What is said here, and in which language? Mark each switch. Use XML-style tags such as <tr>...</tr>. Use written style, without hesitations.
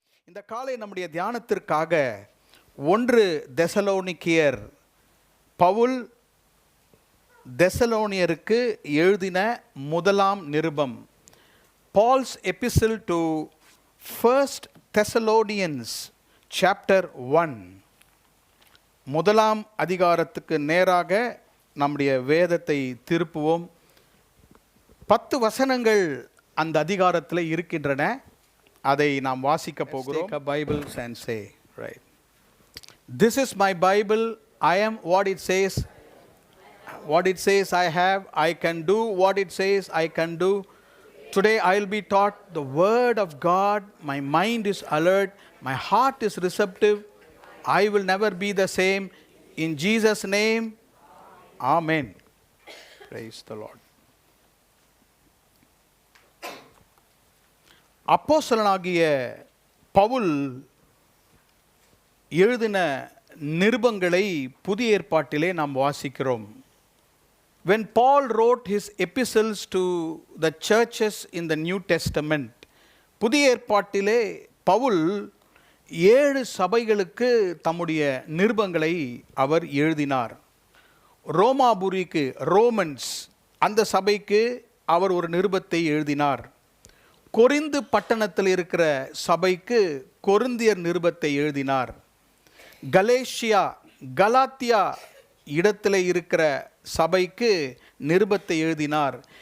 <ta>இந்த காலை நம்முடைய தியானத்திற்காக 1 தெசலோனிக்கேயர் பவுல் தெசலோனியருக்கு எழுதின முதலாம் நிருபம்,</ta> <en>Paul's epistle to first Thessalonians chapter 1,</en> <ta>முதலாம் அதிகாரத்துக்கு நேராக நம்முடைய வேதத்தை திருப்புவோம். 10 வசனங்கள் அந்த அதிகாரத்தில் இருக்கின்றன. அதை நாம் வாசிக்க போகிறோம்.</ta> <en>Take a Bible and say, right, this is my Bible, I am what it says, what it says I have, I can do what it says I can do. Today I will be taught the word of God, my mind is alert, my heart is receptive, I will never be the same. In Jesus' name, Amen. Praise the Lord.</en> <ta>அப்போஸ்தலனாகிய பவுல் எழுதின நிருபங்களை புதிய ஏற்பாட்டிலே நாம் வாசிக்கிறோம்.</ta> <en>When Paul wrote his epistles to the churches in the New Testament,</en> <ta>புதிய ஏற்பாட்டிலே பவுல் 7 சபைகளுக்கு தம்முடைய நிருபங்களை அவர் எழுதினார். ரோமாபுரிக்கு, ரோமன்ஸ், அந்த சபைக்கு அவர் ஒரு நிருபத்தை எழுதினார். கொரிந்து பட்டணத்தில் இருக்கிற சபைக்கு கொரிந்தியர் நிருபத்தை எழுதினார். கலேஷியா, கலாத்தியா இடத்தில் இருக்கிற சபைக்கு நிருபத்தை எழுதினார்.</ta>